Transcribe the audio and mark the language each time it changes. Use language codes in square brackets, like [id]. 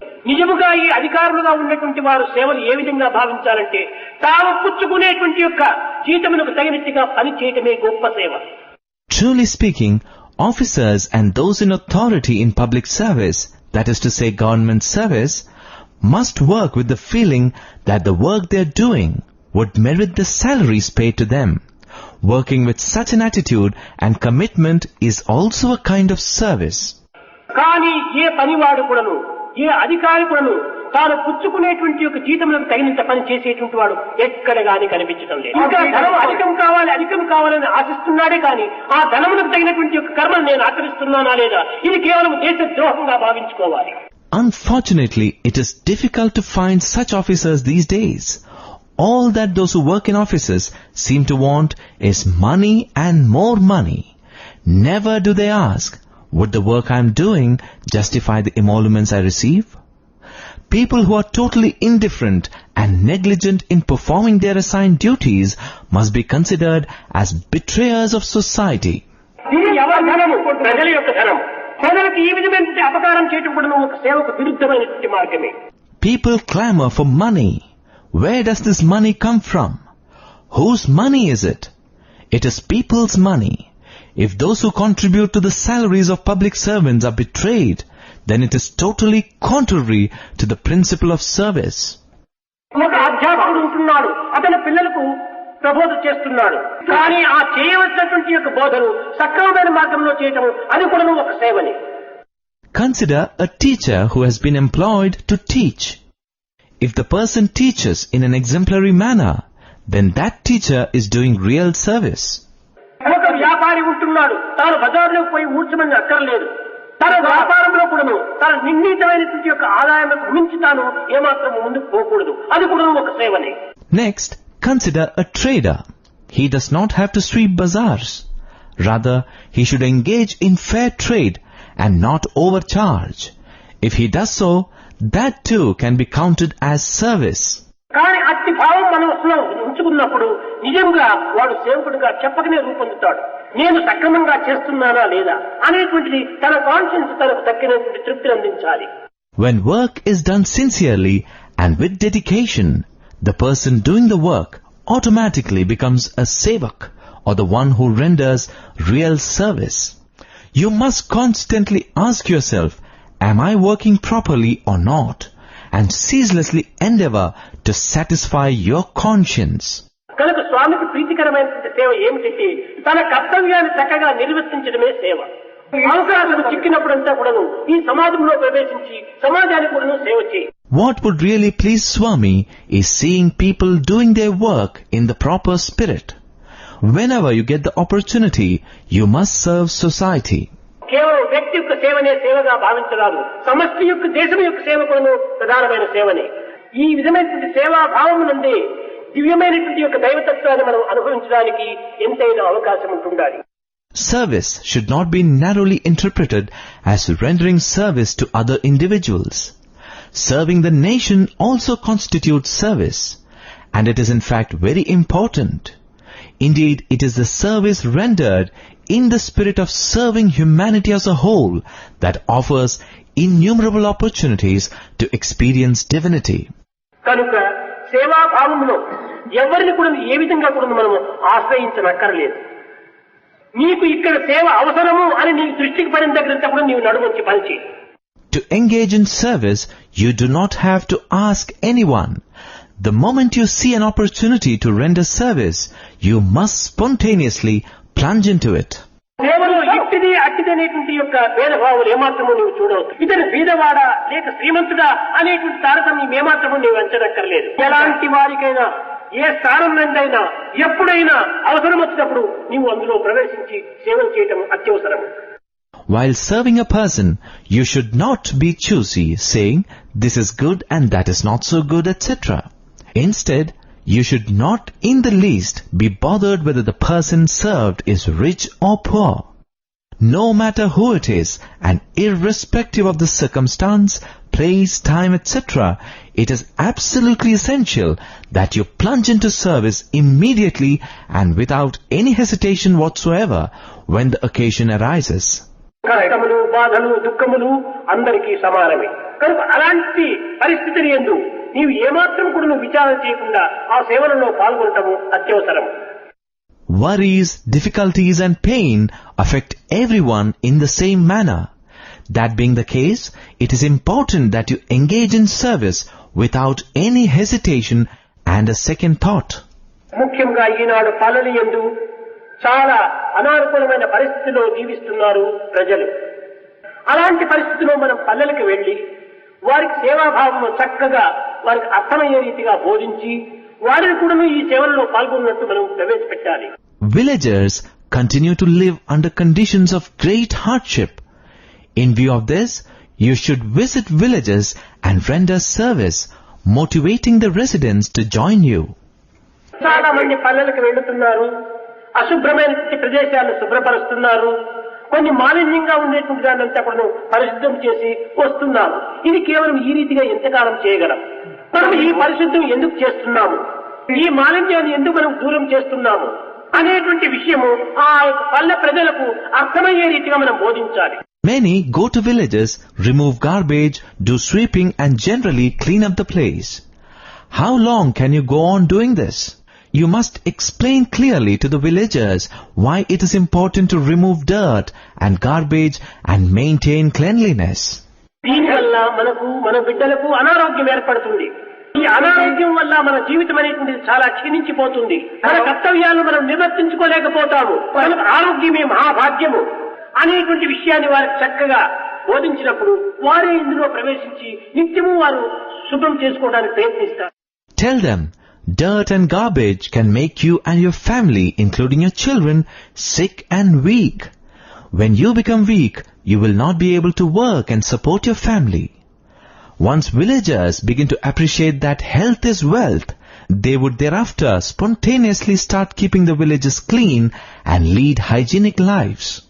[te] నిజముగా ఈ అధికారులుగా ఉన్నటువంటి వారు సేవలు ఏ విధంగా భావించాలంటే తాము పుచ్చుకునేటువంటి యొక్క జీతమునకు తగినట్టుగా పని చేయటమే గొప్ప సేవ. [en] Truly speaking, officers and those in authority in public service, that is to say government service, must work with the feeling that the work they are doing would merit the salaries paid to them. Working with such an attitude and commitment is also a kind of service. [te] కానీ ఏ పనివాడు కూడాను, ఏ అధికారి కూడాను తాను పుచ్చుకునేటువంటి యొక్క జీతములకు తగినంత పని చేసేటువంటి వాడు ఎక్కడ గాని కనిపించడం లేదు. ఇంకా ధనం అధికం కావాలని ఆశిస్తున్నాడే కానీ ఆ ధనములకు తగినటువంటి యొక్క కర్మను నేను ఆచరిస్తున్నానా లేదా ఇది కేవలం దేశ ద్రోహంగా భావించుకోవాలి. [en] Unfortunately, it is difficult to find such officers these days. All that those who work in offices seem to want is money and more money. Never do they ask, would the work I am doing justify the emoluments I receive? People who are totally indifferent and negligent in performing their assigned duties must be considered as betrayers of society. [te] ఇది ఎవరి ధనము? ప్రజల యొక్క ధనం. ప్రజలకు ఈ విధమైన అపకారం చేయడం కూడా ఒక సేవకు విరుద్ధమైనటువంటి మార్గమే. [en] People clamor for money. Where does this money come from? Whose money is it? It is people's money. If those who contribute to the salaries of public servants are betrayed, then it is totally contrary to the principle of service. [te] ఒక అధ్యాపకుడు ఉంటున్నాడు, అతని పిల్లలకు ప్రబోధ చేస్తున్నాడు, కానీ ఆ చేయవలసినటువంటి యొక్క బోధను సక్రమమైన మార్గంలో చేయటం అది కూడా ఒక సేవని. [en] Consider a teacher who has been employed to teach. If the person teaches in an exemplary manner, then that teacher is doing real service. [te] ఒక వ్యాపారి ఉంటున్నాడు, తాను బజార్లోకి పోయి ఊడ్చమని అక్కర్లేదు, తన వ్యాపారంలో కూడాను తన నిర్ణీతమైనటువంటి యొక్క ఆదాయానికి మించి తాను ఏమాత్రం ముందుకు పోకూడదు, అది కూడా ఒక సేవనే. [en] Next, consider a trader. He does not have to sweep bazaars. Rather, he should engage in fair trade and not overcharge. If he does so, that too can be counted as service. [te] కానీ అట్టి భావం మనసులో ఉంచుకున్నప్పుడు నిజంగా వాడు సేవకుడిగా చెప్పకనే రూపొందుతాడు. నేను సక్రమంగా చేస్తున్నానా లేదా అనేటువంటిది తన కాన్షియన్స్ తనకు తక్కినటువంటి తృప్తిని అందించాలి. [en] When work is done sincerely and with dedication, the person doing the work automatically becomes a sevak, or the one who renders real service. You must constantly ask yourself, am I working properly or not? And ceaselessly endeavor to satisfy your conscience. [te] కనుక స్వామికి ప్రీతికరమైనటువంటి సేవ ఏమిటంటే తన కర్తవ్యాన్ని చక్కగా నిర్వర్తించడమే సేవ. అవకాశం చిక్కినప్పుడంతా కూడాను ఈ సమాజంలో ప్రవేశించి సమాజానికి కూడాను సేవ చేయి. [en] What would really please Swami is seeing people doing their work in the proper spirit. Whenever you get the opportunity, you must serve society. [te] కేవలం వ్యక్తి యొక్క సేవనే సేవగా భావించరాదు, సమష్టి యొక్క దేశం యొక్క సేవ కూడా ప్రధానమైన సేవనే. ఈ విధమైనటువంటి సేవా భావమునందే దివ్యమైనటువంటి యొక్క దైవతత్వాన్ని మనం అనుభవించడానికి ఎంతైనా అవకాశం ఉంటుండాలి. [en] Service should not be narrowly interpreted as rendering service to other individuals. Serving the nation also constitutes service, and it is in fact very important. Indeed, it is the service rendered in the spirit of serving humanity as a whole that offers innumerable opportunities to experience divinity. [te] కనుక సేవా భావములో ఎవరిని కూడా ఏ విధంగా కూడా మనము ఆశ్రయించనక్కర్లేదు. నీకు ఇక్కడ సేవ అవసరము అని నీ దృష్టికి పడిన దగ్గరంతా కూడా నీవు నడుమొచ్చి పనిచేయి. [en] To engage in service, you do not have to ask anyone. The moment you see an opportunity to render service, you must spontaneously plunge into it. [te] సేవలో ఇట్టిది అట్టిది అనేటువంటి యొక్క భేదభావాలు ఏమాత్రము నీవు చూడవచ్చు. ఇతను బీదవాడా లేక శ్రీమంతుడా అనేటువంటి తారతమ్యం ఏమాత్రము నీవు అంచనక్కర్లేదు. ఎలాంటి వారికైనా ఏ స్థానం నుండైనా ఎప్పుడైనా అవసరం వచ్చినప్పుడు నీవు అందులో ప్రవేశించి సేవలు చేయటం అత్యవసరం. [en] While serving a person, you should not be choosy, saying, this is good and that is not so good, etc. Instead, you should not in the least be bothered whether the person served is rich or poor. No matter who it is, and irrespective of the circumstance, place, time, etc., it is absolutely essential that you plunge into service immediately and without any hesitation whatsoever when the occasion arises. [te] కష్టములు, బాధలు, దుఃఖములు అందరికీ సమానమే. కనుక అలాంటి పరిస్థితిని యందు నీవు ఏమాత్రం కూడా నువ్వు విచారణ చేయకుండా ఆ సేవలలో పాల్గొనటము అత్యవసరం. [en] Worries, difficulties and pain affect everyone in the same manner. That being the case, it is important that you engage in service without any hesitation and a second thought. [te] ముఖ్యంగా ఈనాడు పల్లెల యందు చాలా అనానుకూలమైన పరిస్థితిలో జీవిస్తున్నారు ప్రజలు. అలాంటి పరిస్థితిలో మనం పల్లెలకు వెళ్లి వారికి సేవాభావం చక్కగా వారికి అర్థమయ్యే రీతిగా బోధించి వారిని కూడా ఈ సేవల్లో పాల్గొన్నట్టు మనం ప్రవేశపెట్టాలి. [en] Villagers continue to live under conditions of great hardship. In view of this, you should visit villages and render service, motivating the residents to join you. [te] చాలా మంది పల్లెలకు వెళ్తున్నారు, అశుభ్రమైనటువంటి ప్రదేశాలను శుభ్రపరుస్తున్నారు, కొన్ని మాలిన్యంగా ఉండేటువంటి దాన్నంతా కూడా పరిశుద్ధం చేసి వస్తున్నారు. ఇది కేవలం ఈ రీతిగా ఎంతకాలం చేయగలం? మనం ఈ పరిశుద్ధం ఎందుకు చేస్తున్నాము, ఈ మాలిన్యాన్ని ఎందుకు మనం దూరం చేస్తున్నాము అనేటువంటి విషయము ఆ పల్లె ప్రజలకు అర్థమయ్యే రీతిగా మనం బోధించాలి. [en] Many go to villages, remove garbage, do sweeping and generally clean up the place. How long can you go on doing this? You must explain clearly to the villagers why it is important to remove dirt and garbage and maintain cleanliness. [te] దీనివల్ల మనకు మన బిడ్డలకు అనారోగ్యం ఏర్పడుతుంది. ఈ అనారోగ్యం వల్ల మన జీవితం అనేటువంటిది చాలా క్షీణించిపోతుంది. మన కర్తవ్యాలను మనం నిర్వర్తించుకోలేకపోతాము. మనకు ఆరోగ్యమే మహాభాగ్యము అనేటువంటి విషయాన్ని వారికి చక్కగా బోధించినప్పుడు వారే ఇందులో ప్రవేశించి నిత్యము వారు శుభ్రం చేసుకోవడానికి ప్రయత్నిస్తారు. [en] Tell them, dirt and garbage can make you and your family, including your children, sick and weak. When you become weak, you will not be able to work and support your family. Once villagers begin to appreciate that health is wealth, they would thereafter spontaneously start keeping the villages clean and lead hygienic lives.